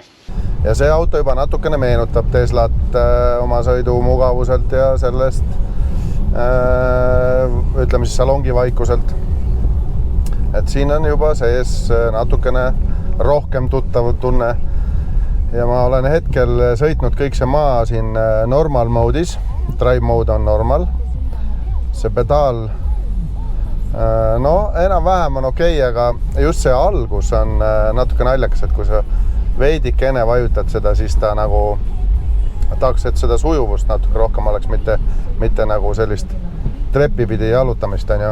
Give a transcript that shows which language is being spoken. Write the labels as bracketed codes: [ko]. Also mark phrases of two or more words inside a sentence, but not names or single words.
[et] Ja see auto juba natukene meenutab Teslat oma sõidu mugavuselt ja sellest ütleme siis salongi vaikuselt. Et siin on juba sees natukene rohkem tuttav tunne ja ma olen hetkel sõitnud kõik see maa siin [en] normal mode'is. Drive mode [et] on normal. See pedaal no enam-vähem on okei, aga just see algus on natuke naljakas, et kui sa veidike enne vajutad seda, siis ta nagu tahaks, et seda sujuvust natuke rohkem oleks, mitte nagu sellist trepipidi jalutamist, on ju.